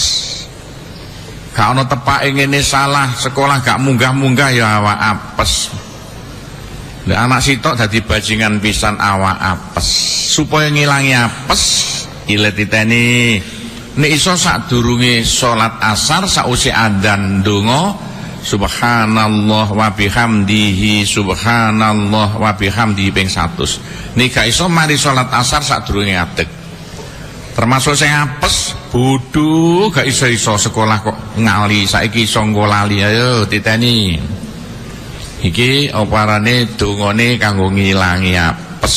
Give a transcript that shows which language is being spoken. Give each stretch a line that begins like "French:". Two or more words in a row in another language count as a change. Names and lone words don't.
Javanese: Gak ana tepake ngene salah, sekolah gak munggah-munggah ya awak apes. Lah anak sitok dadi bajingan pisan awak apes. Supaya ngilangi apes ilet titeni nek iso sadurunge salat asar sause adzan ndonga
Arabic: سبحان الله وبحمده، سبحان الله وبحمده
Javanese: ping 100. Nek gak iso mari salat asar sadurunge ngadeg. Termasuk sing apes bodho gak iso-iso sekolah kok ngali, saiki iso lali. Ayo titeni iki oparane dongane kanggo ngilangi apes.